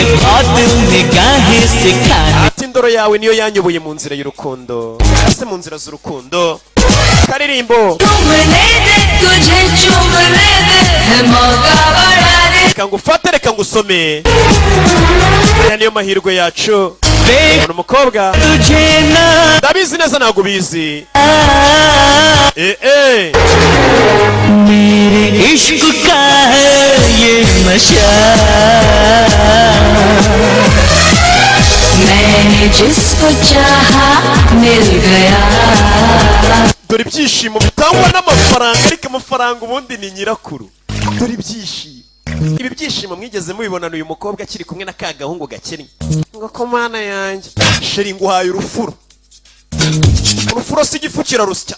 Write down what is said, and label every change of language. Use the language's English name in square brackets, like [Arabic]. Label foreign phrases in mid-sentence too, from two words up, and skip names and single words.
[Kinyarwanda] Ati indoro yawe niyo yanyoboye mu nzira y'urukundo, ase mu nzira z'urukundo. Karirimbo reka ngufate, reka ngusome. Aya niyo mahirwe yacu. Ubona umukobwa ndabizi neza ntabwo ubizi. [Hindi] मेरे इश्क का है ये नशा, मैंने जिसको चाहा मिल गया. [Kinyarwanda] Dore ibyishimo bitangwa n'amafaranga, ariko amafaranga ubundi ni nyirakuru. Dore ibyishimo, ibi byishimo mwigeze mubibonana uyu mukobwa akiri kumwe na ka gahungu gakennye ngo ko mana yanjye sheri nguhaye urufuro. Urufuro si igifu kirarusya.